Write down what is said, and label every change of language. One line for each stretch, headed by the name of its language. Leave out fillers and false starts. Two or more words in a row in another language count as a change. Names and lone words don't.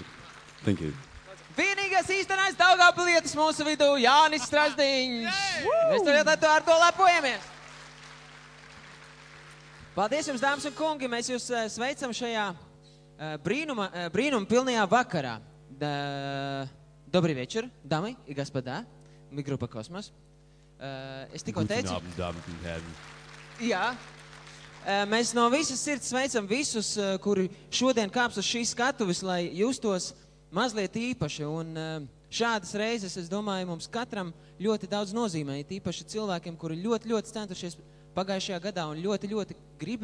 Latvian: Vienīgais īstenais Daugavpilietis mūsu vidū, Jānis Strasdiņš. Mēs ar to lepojamies. Paldies jums, dāmas un kungi, mēs jūs sveicam šajā brīnuma pilnajā vakarā.
Russian: Добрый вечер, дамы и господа.
Latvian: grupa Kosmos. Es tikko teicu...
German: Guten Abend, Damen und Herren.
Latvian: Jā. Mēs no visas sirds sveicam visus, kuri šodien kāps uz šīs skatuves, lai justos mazliet īpaši. Un šādas reizes, es domāju, mums katram ļoti daudz nozīmē, īpaši cilvēkiem, kuri ļoti centušies pagājušajā gadā un ļoti gribējuši.